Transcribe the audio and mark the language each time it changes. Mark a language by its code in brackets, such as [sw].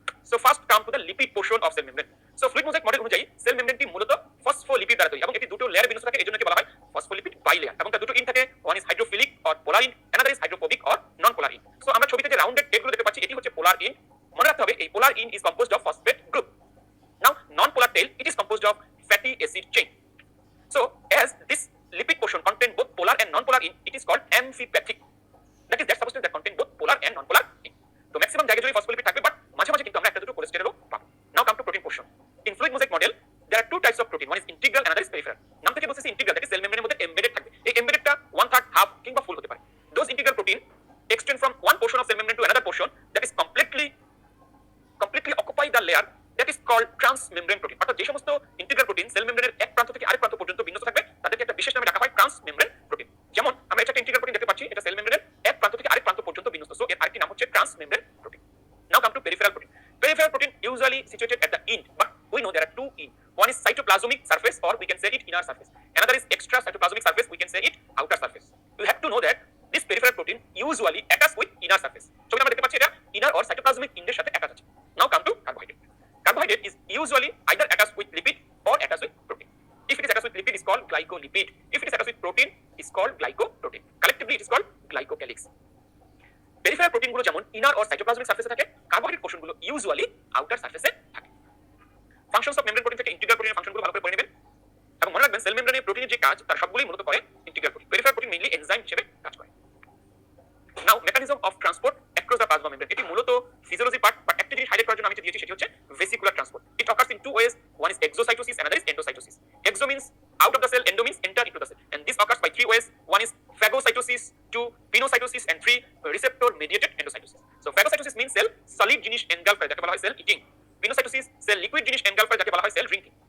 [en] So first come to the lipid portion of cell membrane. [bn] So fluid mosaic model অনুযায়ী sell মেমব্রেনটি মূলত phospholipid দ্বারা তৈরি এবং এটি দুটো লেয়ার বিন্যস্ত থাকে, এজন্য একে বলা হয় ফসফোলিপিড বাইলেয়ার এবং তার দুটো ইন থাকে, [en] one is hydrophilic or polar end, [bn] another is hydrophobic or non polar in. So আমরা ছবিতে যে রাউন্ডেড টেলগুলো দেখতে পাচ্ছি এটি হচ্ছে [en] Polar end. মনে রাখতে হবে এই polar end is composed of phosphate group. Now non polar tail it is composed of fatty acid chain. So as this lipid portion contain both polar and non-polar in, it is called amphipathic. That substance that contain both polar and non-polar in. [bn] So maximum জায়গায় যদি phospholipid থাকবে, but মাঝে মাঝে কিন্তু আমরা একটা দুটো কোলেস্টেরলও পাবো। [en] Now come to protein portion. In fluid mosaic model, there are two types of protein. One is integral, another is peripheral. [bn] নাম থেকে বলতেছি integral, that is cell membrane এর মধ্যে embedded থাকবে। এই embeddedটা 1/3, half কিংবা full হতে পারে। [en] Those integral protein extend from one portion of cell membrane to another portion that is completely occupy the layer that is called transmembrane protein. [bn] অর্থাৎ যে সমস্ত ইন্টিগ্রাল প্রোটিন সেল মেমব্রেনের এক প্রান্ত থেকে আরেক প্রান্ত পর্যন্ত বিন্যস্ত থাকবে তাদেরকে একটা বিশেষ নামে ডাকা হয় ট্রান্সমেমব্রেন প্রোটিন। যেমন আমরা একটা ইন্টিগ্রাল প্রোটিন দেখতে পাচ্ছি, এটা সেল মেমব্রেনের এক প্রান্ত থেকে আরেক প্রান্ত পর্যন্ত বিন্যস্ত, সো এর আরেকটি নাম হচ্ছে transmembrane protein. [en] Now come to peripheral protein. Peripheral protein usually situated at the end, but we know there are two end. One is cytoplasmic surface, or we can say it inner surface. Another is extra cytoplasmic surface, we can say it outer surface. You have to know that this peripheral protein usually attach with inner surface. [bn] So আমরা দেখতে পাচ্ছি এটা [en] inner or cytoplasmic end [bn] এর সাথে attach আছে. [en] Now come to carbohydrate. Carbohydrate is usually either attached with lipid or attached with protein. If it is attached with lipid, it is called glycolipid. If it is attached with protein, it is called glycoprotein. Collectively, it is called glycocalyx. Peripheral protein গুলো যেমন inner or cytoplasmic surface থাকে, carbohydrate portion গুলো usually outer surface এ থাকে। Functions of membrane protein [bn] থেকে integral protein এর function গুলো ভালো করে পড়ে নেবেন এবং মনে রাখবেন সেল মেমব্রেনে প্রোটিনের যে কাজ তার সবগুলোই মূলত করে integral protein. [en] Peripheral protein mainly enzyme [bn] হিসেবে কাজ করে। [en] Now mechanism of transport across the plasma membrane. [bn] এটি মূলত physiology part, but একটা জিনিস হাইলাইট করার জন্য আমি যেটা দিয়েছি সেটি হচ্ছে vesicular transport. [en] It occurs in two ways. One is exocytosis, another is endocytosis. Exo means out of the cell, endo means enter into the cell, and this occurs by three ways. One is phagocytosis, two pinocytosis, and three receptor mediated endocytosis. So phagocytosis means cell solid জিনিস engulf করে, [bn] যাকে বলা হয় [en] cell eating. Pinocytosis cell liquid জিনিস engulf করে, যাকে বলা হয় cell drinking.